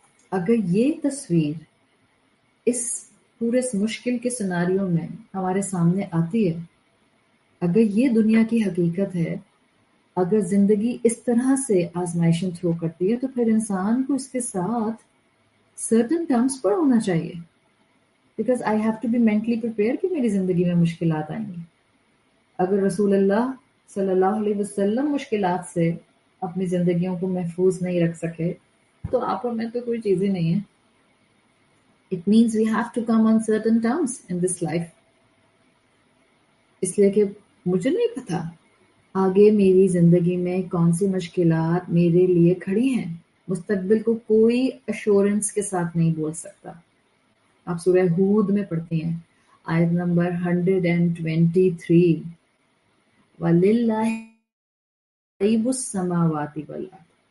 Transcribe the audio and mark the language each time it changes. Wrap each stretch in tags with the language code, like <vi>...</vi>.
<ur>اگر یہ تصویر اس پورے مشکل کے سیناریو میں ہمارے سامنے آتی ہے، اگر یہ دنیا کی حقیقت ہے، اگر زندگی اس طرح سے آزمائشیں تھرو کرتی ہے، تو پھر انسان کو اس کے ساتھ سرٹن ٹرمز پر ہونا چاہیے.</ur> <en>because I have to be mentally prepared</en> <ur>کہ میری زندگی میں مشکلات آئیں گی. اگر رسول اللہ صلی اللہ علیہ وسلم مشکلات سے اپنی زندگیوں کو محفوظ نہیں رکھ سکے تو آپ اور میں تو کوئی چیز ہی نہیں ہے.</ur> <en>It means we have to come on certain terms in this life.</en> <ur>اس لیے کہ مجھے نہیں پتا آگے میری زندگی میں کون سی مشکلات میرے لیے کھڑی ہیں. مستقبل کو کوئی ایشورنس کے ساتھ نہیں بول سکتا. آپ سورہ ہود میں پڑھتے ہیں آیت نمبر 123</ur> <ar>وَلِلَّهِ غَيْبُ السَّمَاوَاتِ وَالْأَرْضِ.</ar>